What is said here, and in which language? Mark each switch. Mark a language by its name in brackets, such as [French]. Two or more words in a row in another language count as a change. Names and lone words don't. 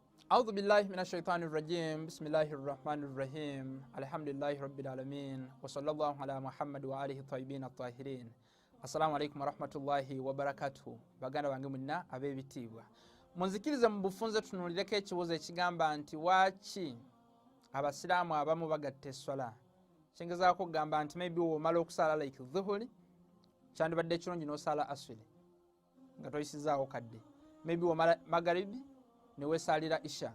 [Arabic] أعوذ بالله من الشيطان الرجيم بسم الله الرحمن الرحيم الحمد لله رب العالمين وصلى الله على محمد وآله الطيبين الطاهرين. السلام عليكم ورحمة الله وبركاته. [Ganda] Baganda bange mwenna ab'ebitiibwa, munzikirize mu bufunze tunuulireko ekibuuzo ekigamba nti waaki abasiraamu abamu bagatta esswala. Kyengezaako kugamba nti maybe womala okusala like dhuhuri kyandibadde ekirungi n'osala aswiri nga toyisizaawo kadde, maybe womala magharibi newesalira isha.